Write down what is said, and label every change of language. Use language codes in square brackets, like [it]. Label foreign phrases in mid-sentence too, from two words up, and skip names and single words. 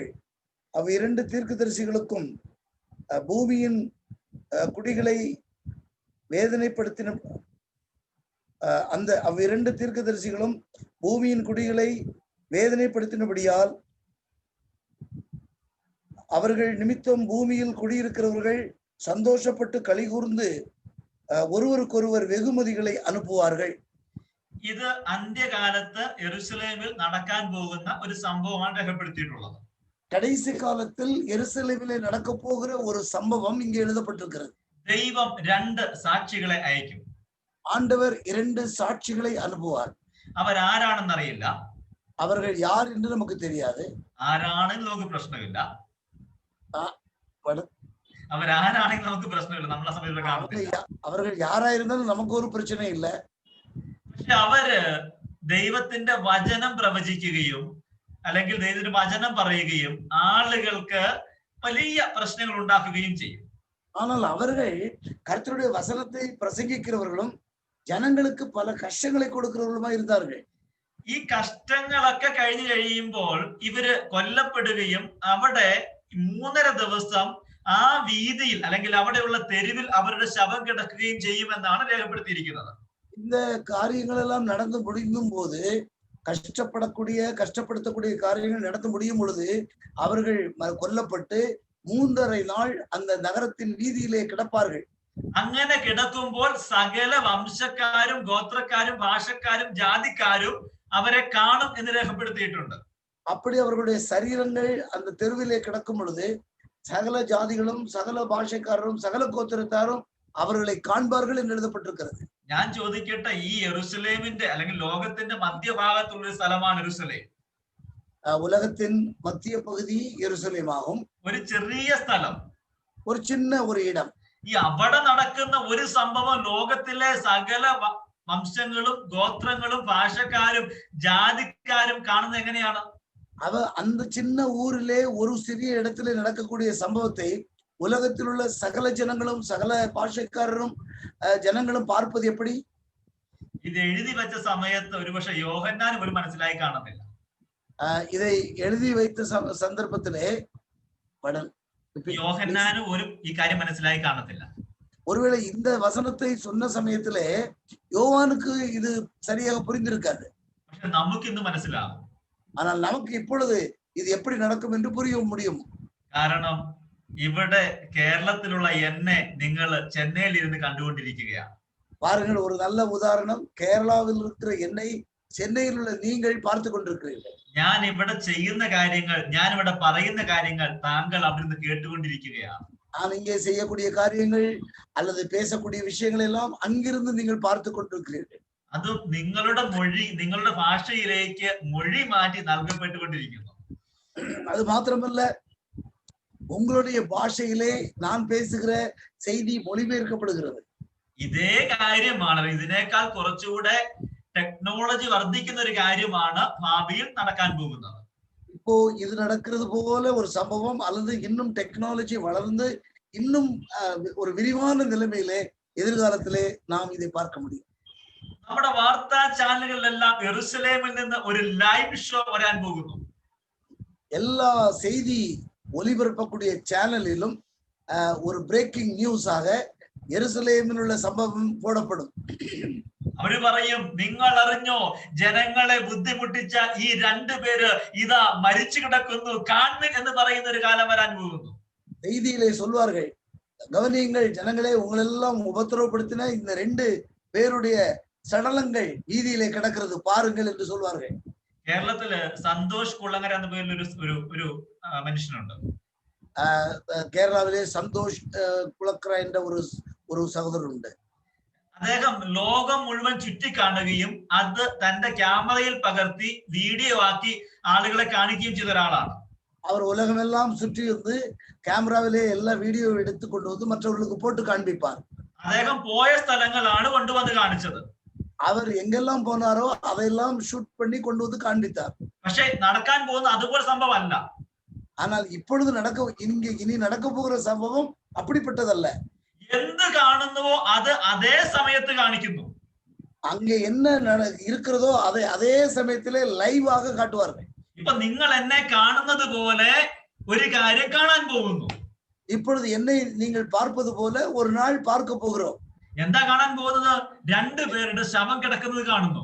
[ta] அவ் 2 தீர்க்கதரிசிகளுக்கும் பூமியின் குடிகளை வேதனைப்படுத்தின அவ் 2 தீர்க்கதரிசிகளும் பூமியின் குடிகளை வேதனைப்படுத்தினபடியால் அவர்கள் நிமித்தம் பூமியில் குடியிருக்கிறவர்கள் சந்தோஷப்பட்டு களி கூர்ந்து ஒருவருக்கொருவர் வெகுமதிகளை அனுப்புவார்கள். [ml] ഇത് അന്ത്യകാലത്ത് യെരുശലേമിൽ നടക്കാൻ പോകുന്ന ഒരു സംഭവമാണ് രേഖപ്പെടുത്തിയിട്ടുള്ളത്. [ta] கடைசி காலத்தில் எருசலேமிலே நடக்க போகிற ஒரு சம்பவம் இங்கே எழுதப்பட்டிருக்கிறது. [ml] ദൈവം 2 സാക്ഷികളെ അയക്കും. [ta] ஆண்டவர் 2 சாட்சிகளை அனுப்புவார். [ml] അവരാരാണെന്ന് അറിയില്ല, [ta] அவர்கள் யார் என்று நமக்கு தெரியாது. [ml] ആരാണെങ്കിൽ നമുക്ക് പ്രശ്നമില്ല, അവരാരാണെങ്കിൽ നമുക്ക് പ്രശ്നമില്ല, നമ്മളെ സമയത്ത് കാണത്തില്ല. [ta] அவர்கள் யாராயிருந்தாலும் நமக்கு ஒரு பிரச்சனை இல்லை. [ml] പക്ഷെ അവര് ദൈവത്തിന്റെ വചനം പ്രവചിക്കുകയും അല്ലെങ്കിൽ ദൈവത്തിന്റെ വചനം പറയുകയും ആളുകൾക്ക് വലിയ പ്രശ്നങ്ങൾ ഉണ്ടാക്കുകയും ചെയ്യും. [ta] ஆனால் அவர்கள் கர்த்தருடைய வசனத்தை பிரசங்கிக்கிறவர்களும் ஜனங்களுக்கு பல கஷ்டங்களை கொடுக்கிறவர்களுமா இருந்தார்கள். [ml] ഈ കഷ്ടങ്ങളൊക്കെ കഴിഞ്ഞു കഴിയുമ്പോൾ ഇവര് കൊല്ലപ്പെടുകയും അവിടെ 3½ ദിവസം ആ വീതിയിൽ അല്ലെങ്കിൽ അവിടെയുള്ള തെരുവിൽ അവരുടെ ശവം കിടക്കുകയും ചെയ്യുമെന്നാണ് രേഖപ്പെടുത്തിയിരിക്കുന്നത്. [ta] இந்த காரியங்கள் எல்லாம் நடந்து முடியும் போது கஷ்டப்படுத்தக்கூடிய காரியங்கள் நடந்து முடியும் பொழுது அவர்கள் கொல்லப்பட்டு 3½ நாள் அந்த நகரத்தின் வீதியிலே கிடப்பார்கள். [ml] അങ്ങനെ കിടക്കുമ്പോൾ സകല വംശക്കാരും ഗോത്രക്കാരും ഭാഷക്കാരും ജാതിക്കാരും അവരെ കാണും എന്ന് രേഖപ്പെടുത്തിയിട്ടുണ്ട്. [ta] அப்படி அவர்களுடைய சரீரங்கள் அந்த தெருவிலே கிடக்கும் பொழுது சகல ஜாதிகளும் சகல பாஷைக்காரரும் சகல கோத்திரத்தாரும் அவர்களை காண்பார்கள் என்று எழுதப்பட்டிருக்கிறது. [ml] ഞാൻ ചോദിക്കട്ടെ, ഈ യെരുശലേമിന്റെ അല്ലെങ്കിൽ ലോകത്തിന്റെ മധ്യഭാഗത്തുള്ള ഒരു സ്ഥലമാണ് യെരുശലേം. [ta] உலகத்தின் மத்திய பகுதி எருசலேமாகும். [ml] ഒരു ചെറിയ സ്ഥലം. [ta] ஒரு சின்ன ஒரு இடம். [ml] ഈ അവിടെ നടക്കുന്ന ഒരു സംഭവം ലോകത്തിലെ സകല വംശങ്ങളും ഗോത്രങ്ങളും ഭാഷക്കാരും ജാതിക്കാരും കാണുന്നത് എങ്ങനെയാണ്? [ta] அந்த சின்ன ஊரிலே ஒரு சிறிய இடத்திலே நடக்கக்கூடிய சம்பவத்தை உலகத்தில் உள்ள சகல ஜனங்களும் சகல பாஷைக்காரரும் ஜனங்களும் பார்ப்பது எப்படி? [ml] ഇത് എഴുതി വെച്ച സമയത്ത് ഒരുപക്ഷെ യോഹന്നാനും ഒരു മനസ്സിലായി കാണുന്നില്ല. [ta] இதை எழுதி வைத்த சந்தர்ப்பத்திலே [ml] യോഹന്നാനും ഒരു ഈ കാര്യം മനസ്സിലായി കാണത്തില്ല. [ta] ஒருவேளை இந்த வசனத்தை சொன்ன சமயத்திலே யோவானுக்கு இது சரியாக புரிந்திருக்காது. [ml] പക്ഷെ നമുക്ക് ഇന്ന് മനസ്സിലാകും. [ta] ஆனால் நமக்கு இப்பொழுது இது எப்படி நடக்கும் என்று புரிய முடியும். [ml] കാരണം ഇവിടെ കേരളത്തിലുള്ള എന്നെ നിങ്ങൾ ചെന്നൈയിൽ ഇരുന്ന് കണ്ടുകൊണ്ടിരിക്കുകയാണ്. [ta] பாருங்கள், ஒரு நல்ல உதாரணம். கேரளாவில் இருக்கிற என்னை சென்னையில் உள்ள நீங்கள் பார்த்து கொண்டிருக்கிறீர்கள். [ml] ഞാൻ ഇവിടെ ചെയ്യുന്ന കാര്യങ്ങൾ, ഞാൻ ഇവിടെ പറയുന്ന കാര്യങ്ങൾ താങ്കൾ അവിടുന്ന് കേട്ടുകൊണ്ടിരിക്കുകയാണ്. [ta] நான் இங்கே செய்யக்கூடிய காரியங்கள் அல்லது பேசக்கூடிய விஷயங்கள் எல்லாம் அங்கிருந்து நீங்கள் பார்த்து கொண்டிருக்கிறீர்கள். [ml] അത് നിങ്ങളുടെ മൊഴി, നിങ്ങളുടെ ഭാഷയിലേക്ക് മൊഴി മാറ്റി നൽകപ്പെട്ടുകൊണ്ടിരിക്കുന്നു. [ta] அது மாத்திரமல்ல, உங்களுடைய பாஷையிலே நான் பேசுகிற செய்தி மொழிபெயர்க்கப்படுகிறது. [ml] ഇതേ കാര്യമാണ്, ഇതിനേക്കാൾ കുറച്ചുകൂടെ ടെക്നോളജി വർദ്ധിക്കുന്ന ഒരു കാര്യമാണ് ഭാവിയിൽ നടക്കാൻ പോകുന്നത്. [ta] இப்போ இது நடக்கிறது போல ஒரு சம்பவம் அல்லது இன்னும் டெக்னாலஜி வளர்ந்து இன்னும் ஒரு விரிவான நிலைமையிலே எதிர்காலத்திலே நாம் இதை பார்க்க முடியும். [ml] നമ്മുടെ വാർത്താ ചാനലുകളിലെല്ലാം യെരുശലേമിൽ നിന്ന് ഒരു [en] live show [ml] വരാൻ പോകുന്നു. [ta] எல்லா செய்தி ஒளிபரப்பக்கூடிய சேனலிலும் ஒரு [en] breaking news [ml] യെരുശലേമിൽ ഉള്ള സംഭവം പോടപ്പെടും. അവര് പറയും, നിങ്ങൾ അറിഞ്ഞോ, ജനങ്ങളെ ബുദ്ധിമുട്ടിച്ച ഈ 2 പേര് ഇതാ മരിച്ചു കിടക്കുന്നു, കാണുവിൻ എന്ന് പറയുന്ന ഒരു കാലം വരാൻ പോകുന്നു. [ta] செய்தியிலே சொல்வார்கள், கவனியுங்கள் ஜனங்களே, உங்களெல்லாம் உபத்திரவப்படுத்தின இந்த 2 பேருடைய சடலங்கள் வீதியிலே கிடக்கிறது பாருங்கள் என்று சொல்வார்கள். [ml] കേരളത്തില് സന്തോഷ് കുളങ്ങര എന്ന പേരിൽ ഒരു മനുഷ്യനുണ്ട്. കേരളത്തിലെ സന്തോഷ് കുളക്കര എന്ന ഒരു സഹോദരനുണ്ട്. അദ്ദേഹം ലോകം മുഴുവൻ ചുറ്റിക്കാണുകയും അത് തന്റെ ക്യാമറയിൽ പകർത്തി വീഡിയോ ആക്കി ആളുകളെ കാണിക്കുകയും ചെയ്ത ഒരാളാണ്. [ta] அவர் உலகமெல்லாம் சுற்றி வந்து கேமராவிலே எல்லா வீடியோ எடுத்து கொண்டு வந்து மற்றவர்களுக்கு போட்டு காண்பிப்பார். [ml] അദ്ദേഹം പോയ സ്ഥലങ്ങളാണ് കൊണ്ടുവന്ന് കാണിച്ചത്. [ta] அவர் எங்கெல்லாம் போனாரோ அதையெல்லாம் ஷூட் பண்ணி கொண்டு வந்து காண்பித்தார். [ml] പക്ഷെ നടക്കാൻ പോകുന്ന അതുപോലെ സംഭവമല്ല. [ta] ஆனால் இப்பொழுது இனி நடக்க போகிற சம்பவம் அப்படிப்பட்டதல்ல. [ml] എന്ത് കാണുന്നുവോ അത് അതേ സമയത്ത് കാണിക്കുന്നു. [ta] அங்கே என்ன இருக்கிறதோ அதை அதே சமயத்திலே லைவாக காட்டுவார்கள். [ml] ഇപ്പൊ നിങ്ങൾ എന്നെ കാണുന്നത് പോലെ ഒരു കാര്യം കാണാൻ പോകുന്നു. [ta] இப்பொழுது என்னை நீங்கள் பார்ப்பது போல ஒரு நாள் பார்க்க போகிறோம். [ml] എന്താ കാണാൻ പോകുന്നത്? 2 പേരുടെ ശവം കിടക്കുന്നത് കാണുന്നു.